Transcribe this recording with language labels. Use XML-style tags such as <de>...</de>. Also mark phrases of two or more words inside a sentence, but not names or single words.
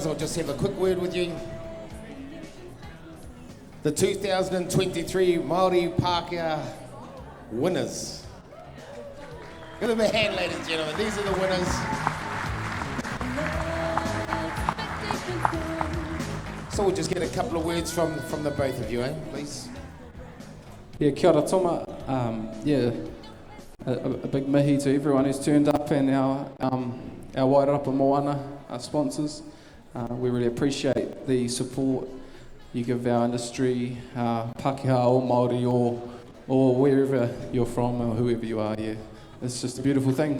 <en>I'll just have a quick word with you. The 2023 Maori Pakeha winners. Give them a hand, ladies and gentlemen. These are the winners. So we'll just get a couple of words from the both of you, please. Yeah,</en> <mi>kia ora toma.</mi> <en>A big mihi to everyone who's turned up, and our Wairarapa Moana, our sponsors. We really appreciate the support you give our industry, Pakeha or Māori or wherever you're from or whoever you are. Yeah, it's just a beautiful thing.</en>